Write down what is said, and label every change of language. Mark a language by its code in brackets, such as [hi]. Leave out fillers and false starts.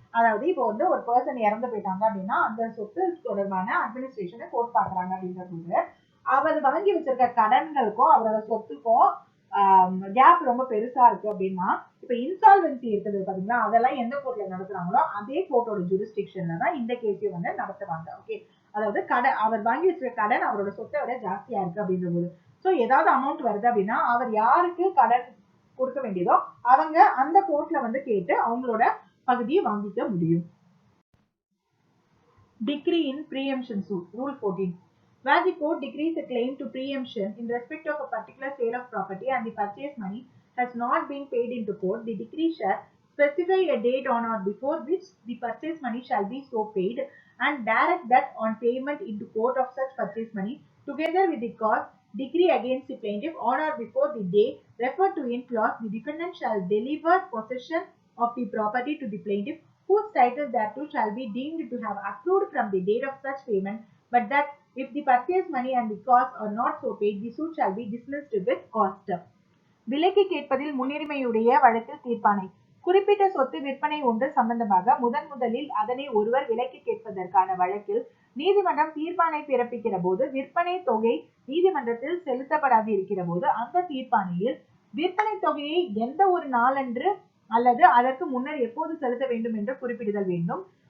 [ta] அதாவது இப்போ வந்து ஒரு பர்சன் இறந்து போயிட்டாங்க அப்படின்னா அந்த சொத்து தொடர்பான அட்மினிஸ்ட்ரேஷனை கோர்ட் பாக்குறாங்க அப்படின்றது அவர் வாங்கி வச்சிருக்க கடன்களுக்கும் அவரோட சொத்துக்கும் கேப் ரொம்ப பெருசா இருக்கு அப்படின்னா இப்ப இன்சால்வென்சி இருக்குது பாத்தீங்களா, அதெல்லாம் எந்த கோர்ட்ல நடத்துறாங்களோ அதே கோர்ட்டோட ஜூரிஸ்டிக்ஷன்ல தான் இந்த கேஸையும் வந்து நடத்துவாங்க. ஓகே, அதாவது அவர் வாங்கி வச்சிருக்க கடன் அவரோட சொத்தை விட ஜாஸ்தியா இருக்கு அப்படின்ற போது ஸோ ஏதாவது அமௌண்ட் வருது அப்படின்னா அவர் யாருக்கு கடன் கொடுக்க வேண்டியதோ அவங்க அந்த கோர்ட்ல வந்து கேட்டு அவங்களோட பகுதியை வாங்கிக்க முடியும். [en] Decree in preemption suit. Rule 14. Where the court decrees a claim to preemption in respect of a particular sale of property and the purchase money has not been paid into court, the decree shall specify a date on or before which the purchase money shall be so paid and direct that on payment into court of such purchase money, together with the cost, decree against the plaintiff on or before the day referred to in clause, the defendant shall deliver possession of the property to the plaintiff whose title thereto shall be deemed to have accrued from the date of such payment, but that if the purchase money and the cost are not so paid, the suit shall be dismissed with cost. [ta] விலைக்கு கேட்பதில் முன்னுரிமையுடைய வழக்கில் தீர்ப்பாணை. குறிப்பிட்ட சொத்து விற்பனை ஒன்று சம்பந்தமாக முதலில் அதனை ஒருவர் விலைக்கு கேட்பதற்கான வழக்கில் நீதிமன்றம் தீர்ப்பாணை பிறப்பிக்கிற போது விற்பனை தொகை நீதிமன்றத்தில் செலுத்தப்படாது இருக்கிற போது அந்த தீர்ப்பாணையில் விற்பனை தொகையை எந்த ஒரு நாளன்று அல்லது அதற்கு முன்னர் எப்போது செலுத்த வேண்டும் என்று குறிப்பிடுதல் வேண்டும்.